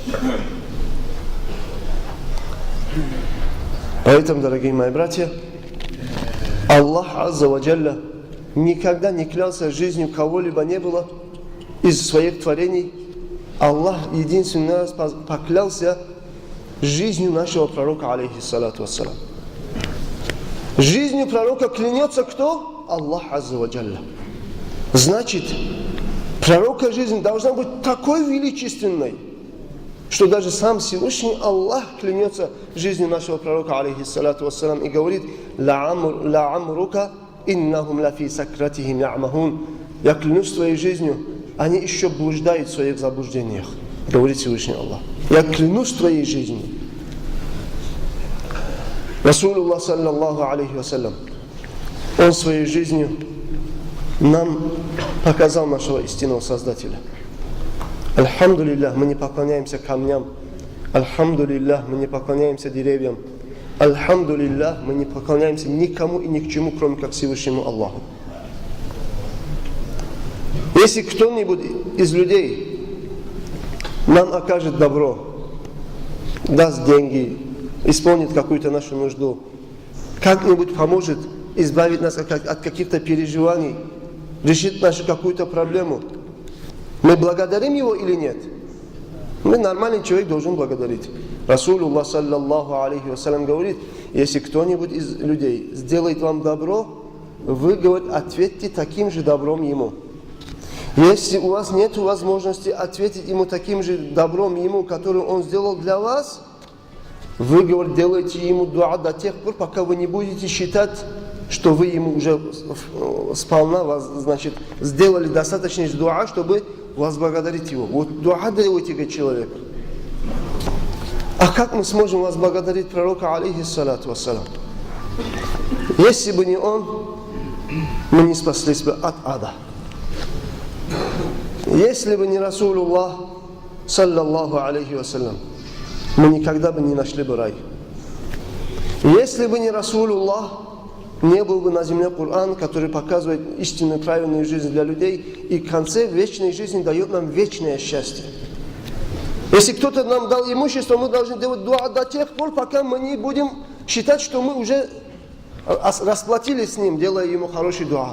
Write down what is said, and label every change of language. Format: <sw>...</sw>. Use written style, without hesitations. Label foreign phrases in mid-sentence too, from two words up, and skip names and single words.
<ru>Поэтому, дорогие мои братья, Аллах</ru> <ar>عز وجل</ar> <ru>никогда не клялся жизнью кого-либо не было из своих творений. Аллах единственный раз поклялся жизнью нашего пророка,</ru> <ar>عليه الصلاة والسلام.</ar> <ru>Жизнью пророка клянется кто?</ru> <ar>Аллах عز وجل.</ar> <ru>Значит, пророка жизнь должна быть такой величественной, что даже сам Всевышний Аллах клянется жизнью нашего пророка,</ru> <ar>عليه الصلاة والسلام,</ar> <ru>и говорит:</ru> <ar>«لعمرك إنهم لفي سكرتهم يعمهون».</ar> <ru>Я клянусь своей жизнью, они еще блуждают в своих заблуждениях, говорит Всевышний Аллах. Я клянусь твоей жизнью.</ru> <ar>Расулуллах صلى الله عليه وسلم,</ar> <ru>он своей жизнью нам показал нашего истинного Создателя. Альхамдулиллах, мы не поклоняемся камням. Альхамдулиллах, мы не поклоняемся деревьям. Альхамдулиллах, мы не поклоняемся никому и ни к чему, кроме как Всевышнему Аллаху. Если кто-нибудь из людей нам окажет добро, даст деньги, исполнит какую-то нашу нужду, как-нибудь поможет избавить нас от каких-то переживаний, решит нашу какую-то проблему, мы благодарим его или нет? Мы, нормальный человек, должен благодарить. Расулуллах</ru> <ar>صلى الله عليه وسلم</ar> <ru>говорит: если кто-нибудь из людей сделает вам добро, вы, говорит, ответьте таким же добром ему. Если у вас нет возможности ответить ему таким же добром ему, который он сделал для вас, вы, говорит, делаете ему дуа до тех пор, пока вы не будете считать, что вы ему уже сполна, значит, сделали достаточно дуа, чтобы возблагодарить его. Вот дуа делайте, говорит, человек. А как мы сможем возблагодарить пророка,</ru> <ar>عليه الصلاة والسلام?</ar> <ru>Если бы не он, мы не спаслись бы от ада. Если бы не Расулуллах</ru> <ar>صلى الله عليه وسلم,</ar> <ru>мы никогда бы не нашли бы рай. Если бы не Расулуллах, не был бы на земле Коран, который показывает истинную правильную жизнь для людей, и в конце вечной жизни дает нам вечное счастье. Если кто-то нам дал имущество, мы должны делать дуа до тех пор, пока мы не будем считать, что мы уже расплатились с ним, делая ему хороший дуа.</ru>